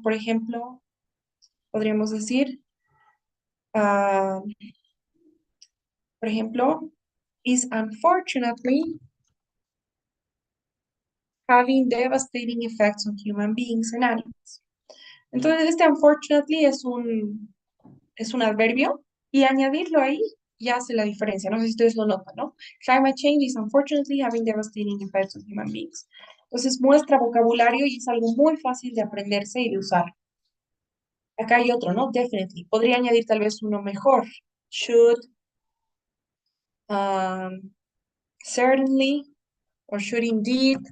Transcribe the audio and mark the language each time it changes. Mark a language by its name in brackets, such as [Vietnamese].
[Spanish] Por ejemplo, podríamos decir, ah, por ejemplo, [English] is unfortunately having devastating effects on human beings and animals. [Spanish] Entonces, este unfortunately es un adverbio y añadirlo ahí ya hace la diferencia. No sé si ustedes lo notan, ¿no? [English] Climate change is unfortunately having devastating effects on human beings. [Spanish] Entonces, muestra vocabulario y es algo muy fácil de aprenderse y de usar. Acá hay otro, ¿no? Definitely. Podría añadir tal vez uno mejor. [English] Should, certainly, or should indeed.